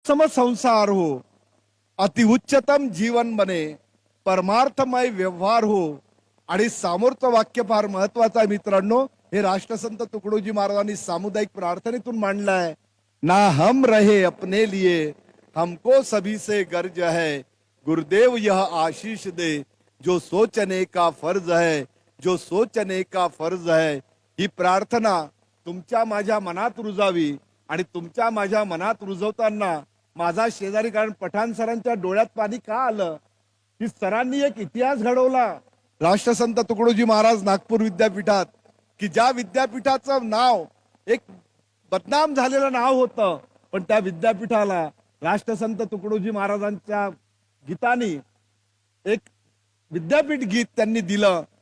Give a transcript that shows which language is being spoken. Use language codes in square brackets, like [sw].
[hi] सम संसार हो, अति उच्चतम जीवन बने, परमार्थमय व्यवहार हो. [mr] आणि समोरचं वाक्य फार महत्वाचं आहे मित्रांनो. हे राष्ट्रसंत तुकडोजी महाराजांनी सामुदायिक प्रार्थनेतून मांडलंय. [hi] ना हम रहे अपने लिए, हमको सभी से गर्ज है. गुरुदेव यह आशीष दे, जो सोचने का फर्ज है, जो सोचने का फर्ज है. [mr] ही प्रार्थना तुमच्या माझ्या मनात रुजावी. आणि तुमच्या माझ्या मनात रुजवताना माझा शेजारी, कारण पठाण सरांच्या डोळ्यात पाणी का आलं की सरांनी एक इतिहास घडवला. राष्ट्रसंत तुकडोजी महाराज नागपूर विद्यापीठात, की ज्या विद्यापीठाचं नाव एक बदनाम झालेलं नाव होतं, पण त्या विद्यापीठाला राष्ट्रसंत तुकडोजी महाराजांच्या गीतानी एक विद्यापीठ गीत त्यांनी दिलं.